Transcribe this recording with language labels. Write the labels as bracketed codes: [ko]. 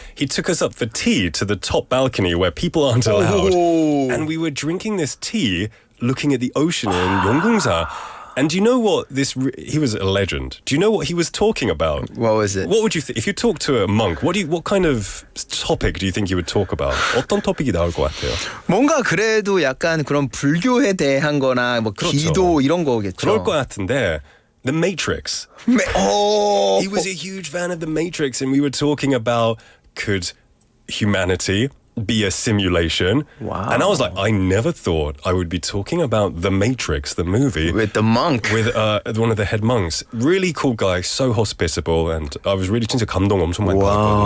[en] He took us up for tea to the top balcony where people aren't allowed. Oh. And we were drinking this tea, looking at the ocean in Yeonggungsa. And do you know what he was a legend. Do you know what he was talking about? What was it? What would you think? If you talk to a monk, what kind of topic do you think you would talk about? [ko] 어떤 토픽이 나올 것 같아요? 뭔가 그래도 약간 그런 불교에 대한 거나 뭐 그렇죠. 기도 이런 거겠죠. 그럴 것 같은데, The Matrix. [en] Oh. He was a huge fan of The Matrix, and we were talking about, could humanity be a simulation? Wow. And I was like, I never thought I would be talking about The Matrix, the movie. With the monk. With one of the head monks. Really cool guy, so hospitable, and I was really [ko] 진짜 감동 엄청 많이 받았거든요.